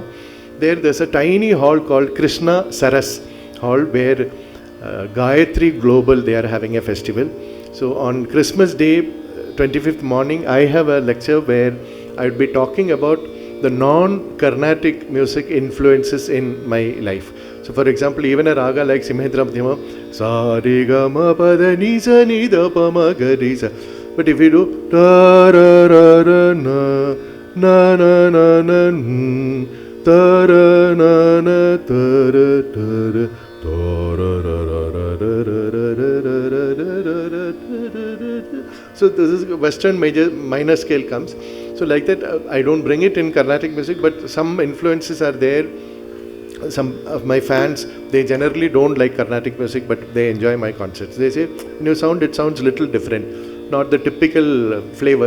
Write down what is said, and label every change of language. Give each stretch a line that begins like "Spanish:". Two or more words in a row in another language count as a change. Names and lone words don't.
English: There's a tiny hall called Krishna Saras Hall, where Gayatri Global, they are having a festival. So on Christmas Day, 25th morning, I have a lecture where I would be talking about the non-Carnatic music influences in my life. So for example, even a raga like Simhendra Madhyama, sa re ga ma pa da ni sa ni da pa ma ga re sa. But if we do ta ra ra ra na na na na na ta ra na na ta ra ta ra ta ra ra ra ra ra ra ra ra ra ra. So this is Western major minor scale comes. So like that, I don't bring it in Carnatic music, but some influences are there. Some of my fans, they generally don't like Carnatic music, but they enjoy my concerts. They say, new sound, it sounds little different, not the typical flavor.